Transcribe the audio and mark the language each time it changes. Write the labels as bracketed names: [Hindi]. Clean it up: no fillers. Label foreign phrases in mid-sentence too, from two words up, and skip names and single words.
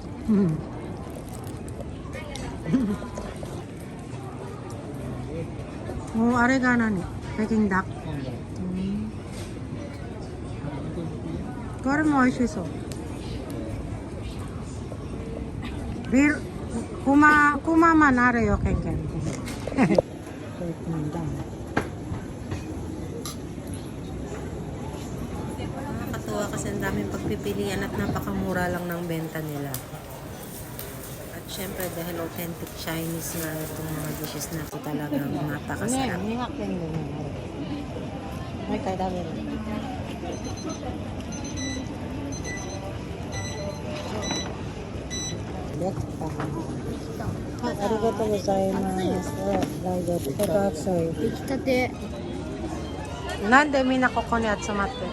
[Japanese] あれが何？北京ダック。これも美味しそう。 [Filipino] ビール、kumaman na rin yung kengkeng. Nakakatuwa kasi ang daming pagpipilian at napakamura lang ng benta nila. At syempre dahil authentic Chinese na itong mga dishes na ito talagang napakasarap. Ay, kaya dami rin. [Japanese] ありがとうございます. Daijoubu. 出来たて。なんでみんなここに集まってる？